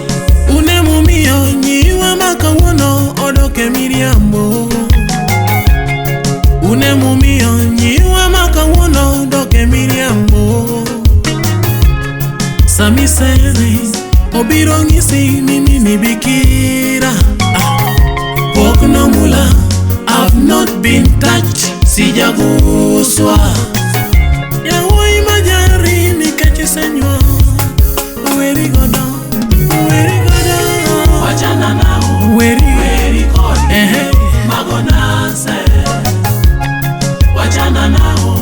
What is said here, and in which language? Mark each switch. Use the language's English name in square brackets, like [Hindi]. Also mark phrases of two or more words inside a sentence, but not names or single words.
[Luo (Kenya and Tanzania)] unemomiyo nyiwa ma kawuono odoke miriambo. Unemomiyo nyiwa ma kawuono odoke miriambo. Samisere obiro ng'isi ni [Swahili] mimi bikira. [Luo (Kenya and Tanzania)] Pok nomula, [English] I've not been touched, [Swahili] sijaguswa. [Luo (Kenya and Tanzania)] Yawoi majari nikech isenyuol, weri godo, weri godo. [Swahili] Wachana nao, [Luo (Kenya and Tanzania)] weri kodi, mago nase. [Swahili] Wachana nao,